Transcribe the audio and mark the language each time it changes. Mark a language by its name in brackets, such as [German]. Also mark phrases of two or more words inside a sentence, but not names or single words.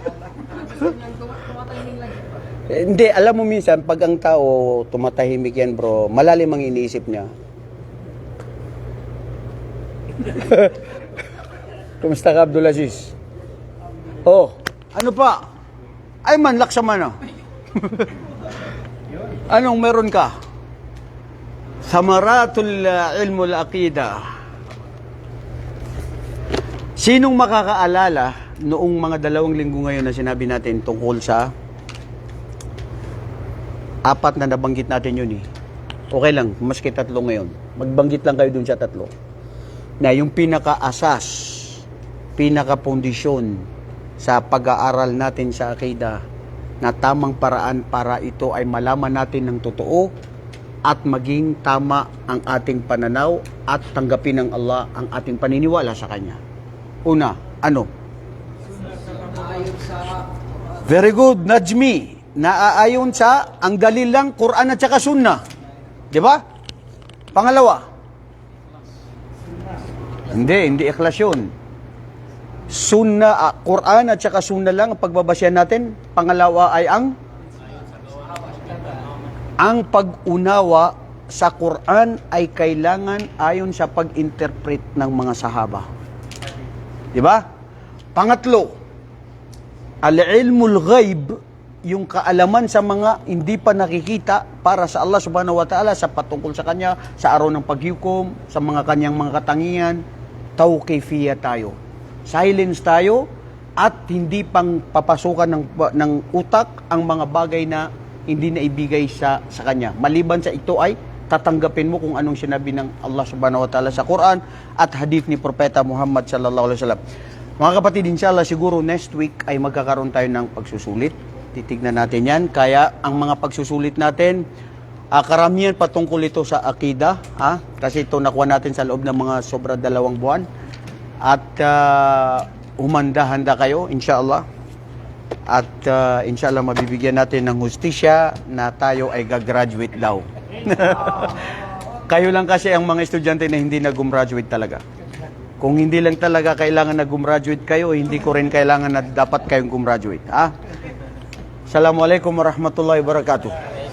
[Filipino] Hindi, alam mo minsan, pag ang tao tumatahimik yan, bro, malalim ang iniisip niya. Kumusta ka, Abdul Aziz? Oh, ano pa? Ay man, laksaman na. Anong meron ka? [Arabic] ثمرات علم العقيدة. [Filipino] Sinong makakaalala noong mga 2 linggo ngayon na sinabi natin tungkol sa 4 na nabanggit natin yun eh. Okay lang, maski 3 ngayon. Magbanggit lang kayo dun sa 3. Na yung pinaka-asas, pinaka-pondisyon sa pag-aaral natin sa akida na tamang paraan para ito ay malaman natin ng totoo at maging tama ang ating pananaw at tanggapin ng Allah ang ating paniniwala sa Kanya. Una, ano? [English] Very good, Najmi. [Filipino] Naaayon sa ang dalil lang, Quran at saka Sunnah. Di ba? Pangalawa. Hindi ikhlas yun. Sunnah, Quran at saka Sunnah lang ang pagbabasyan natin. Pangalawa ay ang pag-unawa sa Quran ay kailangan ayon sa pag-interpret ng mga sahaba. Di ba? Pangatlo, [Arabic] علم الغيب, [Filipino] yung kaalaman sa mga hindi pa nakikita para sa Allah [Arabic] سبحانه وتعالى [Filipino] sa patungkol sa Kanya, sa araw ng paghukom, sa mga Kanyang mga katangian, tawqifiyya tayo. Silence tayo at hindi pang papasukan ng utak ang mga bagay na hindi na ibigay sa Kanya. Maliban sa ito ay tatanggapin mo kung anong sinabi ng Allah [Arabic] سبحانه وتعالى [Filipino] sa Quran at hadith ni Propeta Muhammad [Arabic] صلى الله عليه وسلم. [Filipino] Mga kapatid, inshallah siguro next week ay magkakaroon tayo ng pagsusulit. Titignan natin yan. Kaya ang mga pagsusulit natin, karamihan patungkol ito sa akida. Kasi ito nakuha natin sa loob ng mga sobra 2 buwan. At humanda-handa kayo, inshallah. At inshallah mabibigyan natin ng hustisya na tayo ay gagraduate daw. Kayo lang kasi ang mga estudyante na hindi nag-gumraduate talaga. Kung hindi lang talaga kailangan na gumraduate kayo, hindi ko rin kailangan na dapat kayong gumraduate. [Arabic] السلام عليكم ورحمة الله وبركاته.